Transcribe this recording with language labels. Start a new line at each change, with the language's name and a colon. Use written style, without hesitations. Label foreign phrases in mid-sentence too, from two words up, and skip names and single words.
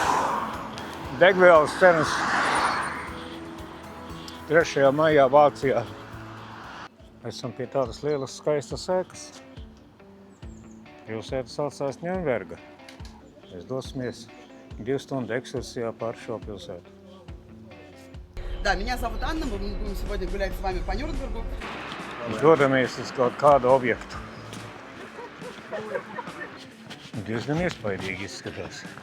Latvian: Degvielas cenas 3. maijā Vācijā. Esam pie tādas lielas skaistas ēkas. Pilsēta saucās Ņurnberga. Mēs dosimies 2 stundu ekskursijā pār šo pilsētu.
Russian: Да, меня зовут Анна, мы будем сегодня гулять с вами по Нюрнбергу.
Latvian: Dodamies uz kaut kādu objektu. Diezgan iespaidīgi izskatās.